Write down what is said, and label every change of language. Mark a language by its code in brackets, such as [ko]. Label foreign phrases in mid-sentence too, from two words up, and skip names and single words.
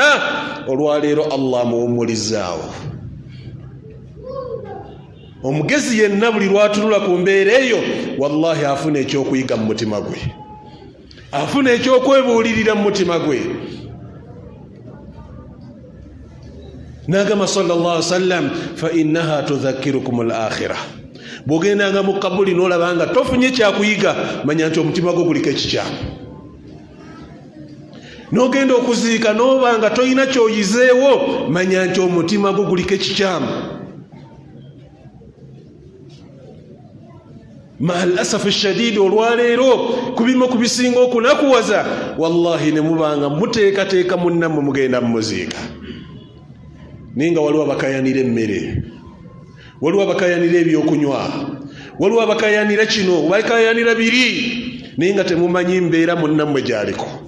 [lg] Olwaleero Allah amuwummulizaawo. Omugezi yenna buli lwatunula ku mbeera eyo, wallahi afuna ekyokuyiga mu mutima gwe, afuna ekyokwebuulirira mu mutima gwe. [ar] Nagamba صلى الله عليه وسلم فإنها تذكركم الآخرة. [lg] Bwogendanga mu kabuli n'olabanga tofunye kyakuyiga, manya nti omutima gwo guliko ekikyamu. N'ogenda okuziika n'obanga toyina kyoyizeewo, manya nti omutima gwo guliko ekikyamu. [ar] مع الأسف الشديد, [lg] olwaleero kubimu kubisinga okunakuwaza, wallahi ne mubanga muteekateeka munnammwe mugenda mumuziika, ninga waliwo abakayanira emmere, waliwo abakayanira ebyokunywa, waliwo abakayanira kino, bakayanira biri, naye nga temumanyi mbeera munnammwe gy'aliko.